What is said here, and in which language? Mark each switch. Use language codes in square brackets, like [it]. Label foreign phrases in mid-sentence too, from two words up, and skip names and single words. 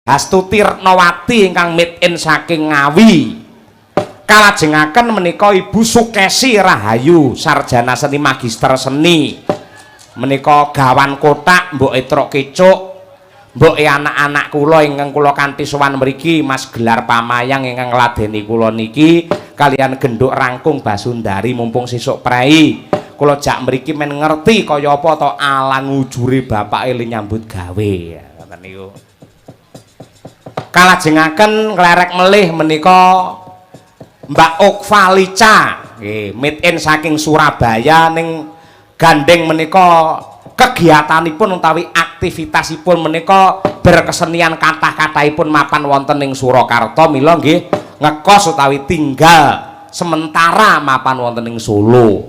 [jv] Astuti Retnawati ingkang [en] made in [jv] saking Ngawi. Kalajengaken menika Ibu Sukesi Rahayu, [id] sarjana seni magister seni. [jv] Menika gawan kotak, mboke truk kecuk, mboke anak-anak kula ingkang kula kanthi sowan mriki Mas Gelar Pamayang ingkang ngladeni kula niki kalian genduk rangkung Basundari mumpung sesuk prei. Kula jak mriki men ngerti kaya apa to alang ujure bapake le nyambut gawe. Ngoten niku. Kalajengaken nglerek melih menika Mbak Okvalica, nggih, [en] made in [jv] saking Surabaya ning gandeng menika kegiatanipun utawi aktivitasipun menika berkesenian kathah-kathahipun mapan wonten ing Surakarta mila nggih ngekos utawi [id] tinggal sementara [jv] mapan wonten ing Solo.